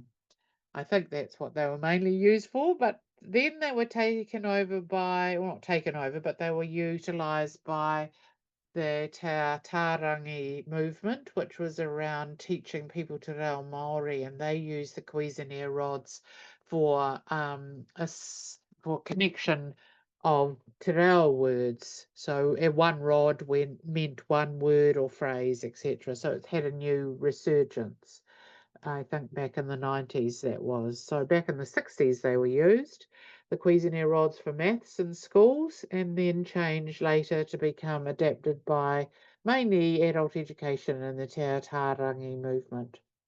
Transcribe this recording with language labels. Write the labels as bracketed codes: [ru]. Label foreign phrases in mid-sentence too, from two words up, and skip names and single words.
[en] I think that's what they were mainly used for, but then they were taken over by, well, not taken over, but they were utilised by the Te Tārangi movement, which was around teaching people to [mi] reo Māori, [en] and they used the Cuisenaire rods for for connection of [mi] te reo [en] words. So one rod meant one word or phrase, etc. So it's had a new resurgence. I think back in the 90s that was. So back in the 60s they were used, the Cuisenaire rods for maths in schools, and then changed later to become adapted by mainly adult education and the Te Tārangi movement.